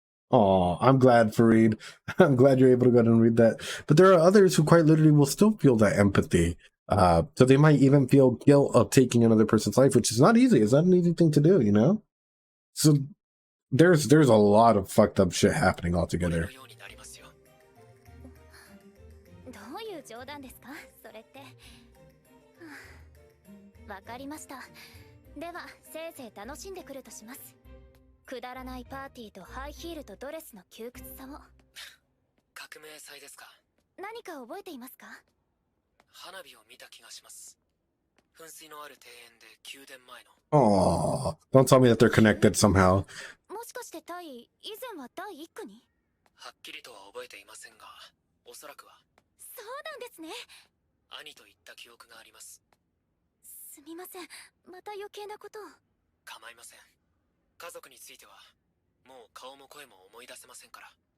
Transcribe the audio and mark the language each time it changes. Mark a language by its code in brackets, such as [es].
[en] Oh, I'm glad, Fareed. I'm glad you're able to go ahead and read that. But there are others who quite literally will still feel that empathy. So they might even feel guilt of taking another person's life, which is not easy. It's not an easy thing to do, you know? So there's a lot of fucked up shit happening altogether. [ja] どういう冗談ですかそれって。わかりました。では、せいぜい楽しんでくるとします。くだらないパーティーとハイヒールとドレスの窮屈さを。革命祭ですか。何か覚えていますか？花火を見た気がします。噴水のある庭園で宮殿前の。 [en] Oh, don't tell me that they're connected somehow. [ja] もしかしてタイ、以前は第一区に？はっきりとは覚えていませんが、おそらくは。そうなんですね。兄と言った記憶があります。すみません。また余計なことを。構いません。家族についてはもう顔も声も思い出せませんから。